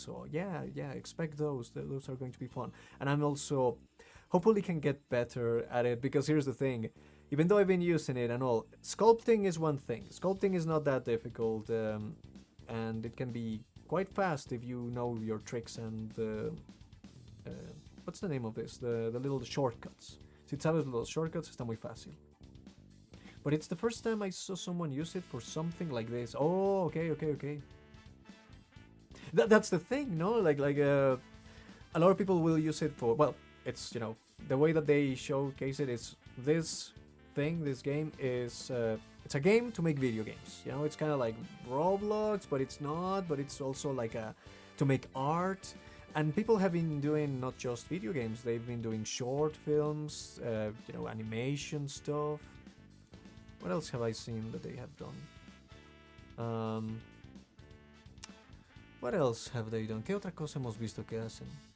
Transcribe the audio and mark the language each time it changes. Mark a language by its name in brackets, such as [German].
[English] So yeah, expect those. Those are going to be fun, and I'm also hopefully can get better at it, because here's the thing. Even though I've been using it and all, sculpting is one thing. Sculpting is not that difficult, and it can be quite fast if you know your tricks and what's the name of this? The little shortcuts. [Spanish] Si sabes los shortcuts, está muy fácil. [English] But it's the first time I saw someone use it for something like this. Oh, okay. That's the thing, no? Like a lot of people will use it for, well, it's, you know, the way that they showcase it is this game is, it's a game to make video games. You know, it's kind of like Roblox, but it's not, but it's also like to make art. And people have been doing not just video games, they've been doing short films, you know, animation stuff. What else have I seen that they have done? What else have they done? [Spanish] ¿Qué otra cosa hemos visto que hacen?